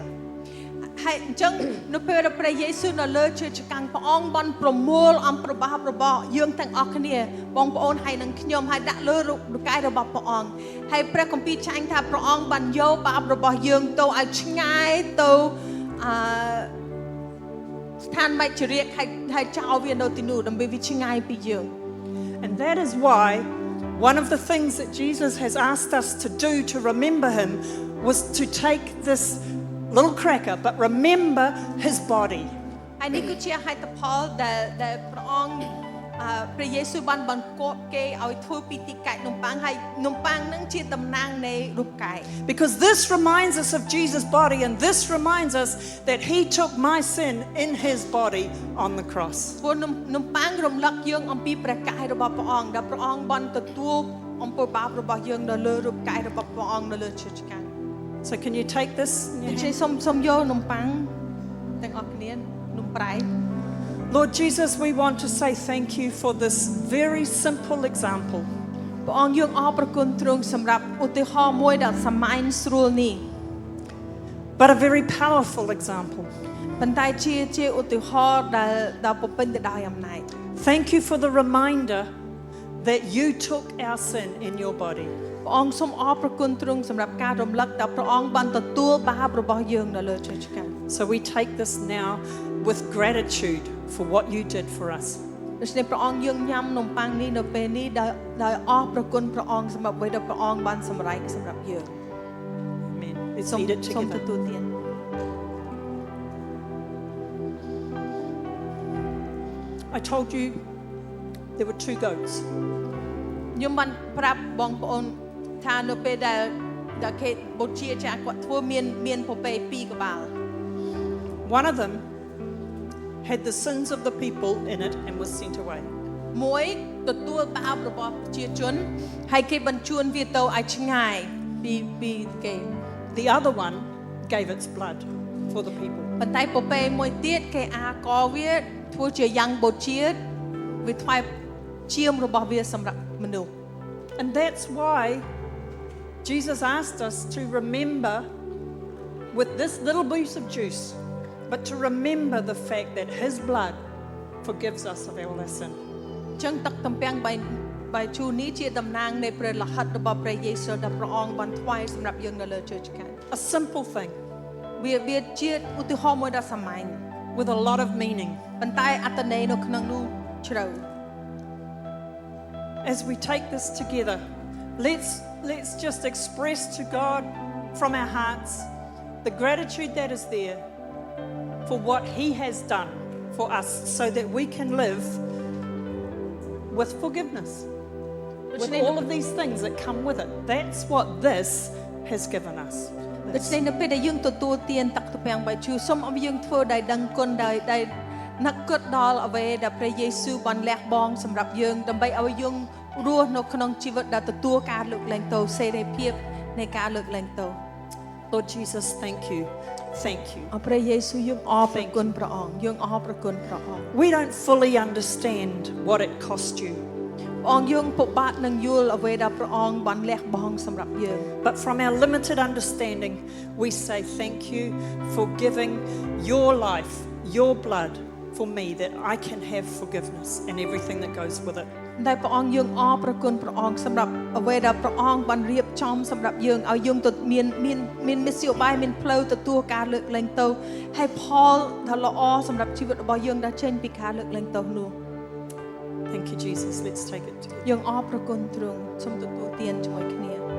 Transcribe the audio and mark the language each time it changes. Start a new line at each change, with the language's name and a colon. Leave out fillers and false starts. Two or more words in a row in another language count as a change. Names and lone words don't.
Khmer: ហើយអញ្ចឹងនៅពេលដែលព្រះយេស៊ូវនៅលើឈើឆ្កាងព្រះអង្គបានប្រមូលអំពើបាបរបស់យើងទាំងអស់គ្នាបងប្អូនហើយនឹងខ្ញុំហើយដាក់លើរូបកាយរបស់ព្រះអង្គហើយព្រះគម្ពីរចែងថាព្រះអង្គបានយកបាបរបស់យើងទៅឲ្យឆ្ងាយទៅស្ថានមច្ចរិយហើយចោលវានៅទីនោះដើម្បីវាឆ្ងាយពីយើង
English: And that is why one of the things that Jesus has asked us to do to remember him was to take this little cracker but remember his body.
Khmer: ហើយនេះគឺជាហេតុផលដែលព្រះអង្គព្រះយេស៊ូវបានបង្គាប់គេឲ្យធ្វើពីទីកាច់នំប៉័ងហើយនំប៉័ងនឹងជាតំណាងនៃរូបកាយ
English: Because this reminds us of Jesus' body and this reminds us that he took my sin in his body on the cross.
Khmer: ព្រោះនំប៉័ងរំលឹកយើងអំពីព្រះកាយរបស់ព្រះអង្គដែលព្រះអង្គបានទទួលអំពើបាបរបស់យើងនៅលើរូបកាយរបស់ព្រះអង្គនៅលើឈើឆ្កាង
English: So can you take this in your
Khmer: ជិះ
English: hand?
Khmer: សុំយកនំប៉័ងទាំងអស់គ្នានំប្រៃ
English: Lord Jesus, we want to say thank you for this very simple example.
Khmer: ព្រះអង្គយើងអរព្រគុណទ្រង់សម្រាប់ឧទាហរណ៍មួយដែលសាមញ្ញស្រួលនេះ
English: But a very powerful example.
Khmer: ប៉ុន្តែជាឧទាហរណ៍ដែលពោពេញទៅដោយអំណាច
English: Thank you for the reminder that you took our sin in your body.
Khmer: ព្រះអង្គសូមអរព្រគុណទ្រង់សម្រាប់ការរំលឹកដែលព្រះអង្គបានទទួលបាបរបស់យើងនៅលើឈើឆ្កាង
English: So we take this now with gratitude for what you did for us.
Khmer: ដូច្នេះព្រះអង្គយើងញ៉ាំនំប៉័ងនេះនៅពេលនេះដោយអរព្រគុណព្រះអង្គសម្រាប់អ្វីដែលព្រះអង្គបានសម្រេចសម្រាប់យើង
English: Amen. Let's
Khmer: សូម
English: eat it
Khmer: សូម
English: together.
Khmer: ទទួលទាន
English: I told you there were 2 goats.
Khmer: ខ្ញុំបានប្រាប់បងប្អូនថានៅពេលដែលគេបូជាចាស់គាត់ធ្វើមានពពែ2ក្បាល
English: One of them had the sins of the people in it and was sent away.
Khmer: មួយទទួលបាបរបស់ប្រជាជនហើយគេបញ្ជូនវាទៅឲ្យឆ្ងាយពីគេ
English: The other one gave its blood for the people.
Khmer: ប៉ុន្តែពពែមួយទៀតគេអាកវាធ្វើជាយ៉ាងបូជាវាថ្វាយឈាមរបស់វាសម្រាប់មនុស្ស
English: And that's why Jesus asked us to remember with this little piece of juice, but to remember the fact that His blood forgives us of all our sin.
Khmer: ចឹងទឹកទំពាំងបាយជូរនេះជាតំណាងនៃព្រះលិខិតរបស់ព្រះយេស៊ូវដែលព្រះអង្គបានថ្វាយសម្រាប់យើងនៅលើជើងឆ្កាង
English: A simple thing
Khmer: វាជាឧទាហរណ៍មួយដ៏សាមញ្ញ
English: with a lot of meaning.
Khmer: ប៉ុន្តែអត្ថន័យនៅក្នុងនោះជ្រៅ
English: As we take this together, let's just express to God from our hearts the gratitude that is there for what He has done for us so that we can live with forgiveness. With all of these things that come with it. That's what this has given us.
Khmer: ដូច្នេះនៅពេលដែលយើងទទួលទានទឹកទំពាំងបាយជូរសូមឲ្យយើងធ្វើដោយដឹងគុណដោយនឹកគិតដល់អ្វីដែលព្រះយេស៊ូវបានលះបង់សម្រាប់យើងដើម្បីឲ្យយើងរស់នៅក្នុងជីវិតដែលទទួលការលើកលែងទោសសេរីភាពនៃការលើកលែងទោស
English: Lord Jesus, thank you. Thank you.
Khmer: អរព្រះយេស៊ូវយើងអរព្រគុណព្រះអង្គយើងអរព្រគុណព្រះអង្គ
English: We don't fully understand what it cost you.
Khmer: ព្រះអង្គយើងពិបាកនឹងយល់អ្វីដែលព្រះអង្គបានលះបង់សម្រាប់យើង
English: But from our limited understanding, we say thank you for giving your life, your blood for me, that I can have forgiveness and everything that goes with it.
Khmer: តែព្រះអង្គយើងអរព្រគុណព្រះអង្គសម្រាប់អ្វីដែលព្រះអង្គបានរៀបចំសម្រាប់យើងឲ្យយើងទៅមានមធ្យោបាយមានផ្លូវទទួលការលើកលែងទោសហើយផលដ៏ល្អសម្រាប់ជីវិតរបស់យើងដែលចេញពីការលើកលែងទោសនោះ
English: Thank you, Jesus. Let's take it together.
Khmer: យើងអរព្រគុណទ្រង់សូមទទួលទានជាមួយគ្នា